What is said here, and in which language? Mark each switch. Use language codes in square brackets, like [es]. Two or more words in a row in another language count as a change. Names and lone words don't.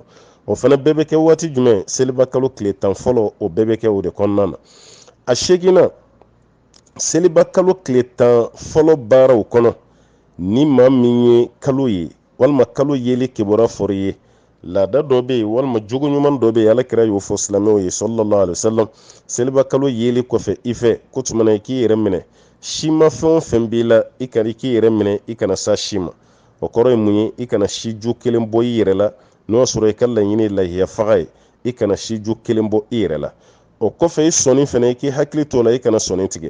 [bm] O fana bɛɛ bɛ kɛ waati jumɛn seliba kalo tile 10 fɔlɔ o bɛɛ bɛ kɛ o de kɔnɔna na. A 8nan seliba kalo tile 10 fɔlɔ baaraw kɔnɔ ni maa min ye kalo ye walima kalo yeli kibaruya fɔra i ye, laada dɔ bɛ yen walima jogo ɲuman dɔ bɛ yen alakira y'o fɔ silamɛw ye [ar] صلى الله عليه وسلم. [bm] Seliba kalo yeli kɔfɛ i fɛ ko tuma na i k'i yɛrɛ minɛ, si ma fɛn o fɛn b'i la i k'i yɛrɛ minɛ, i kana sa si ma. O kɔrɔ ye mun ye? I kana si ju kelen bɔ i yɛrɛ la n'o sɔrɔ i ka laɲini ye lahiya faga ye, i kana si ju kelen bɔ i yɛrɛ la. O kɔfɛ i sɔnni fana i k'i hakili to la, i kana sɔnni tigɛ.